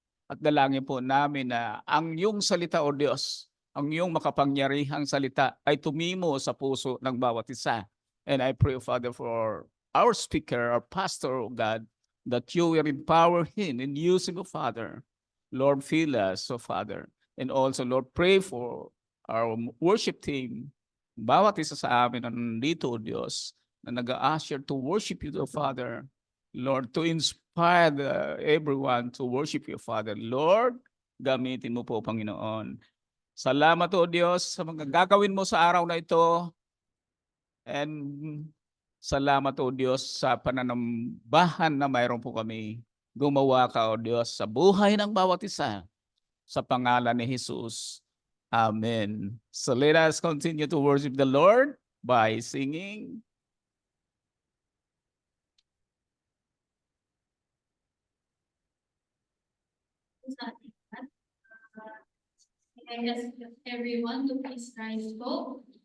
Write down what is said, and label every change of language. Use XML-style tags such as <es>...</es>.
<tl>At dalangin po namin na ang iyong salita, O Diyos, ang iyong makapangyarihang salita ay tumimo sa puso ng bawat isa.</tl> <en>And I pray, Father, for our speaker, our pastor, O God, that you will empower him and use him, O Father. Lord, fill us, O Father. And also, Lord, pray for our worship team.</en> <tl>Bawat isa sa amin na nandito, O Diyos, na nag-a-usher</tl> <en>to worship you, O Father. Lord, to inspire everyone to worship you, Father.</en> <tl>Lord, gamitin mo po, Panginoon. Salamat, O Diyos, sa mga gagawin mo sa araw na ito. And salamat, O Diyos, sa pananambahan na mayroon po kami. Gumawa ka, O Diyos, sa buhay ng bawat isa. Sa pangalan ni Jesus. Amen.</tl> <en>So let us continue to worship the Lord by singing. I ask everyone to please rise po.</en>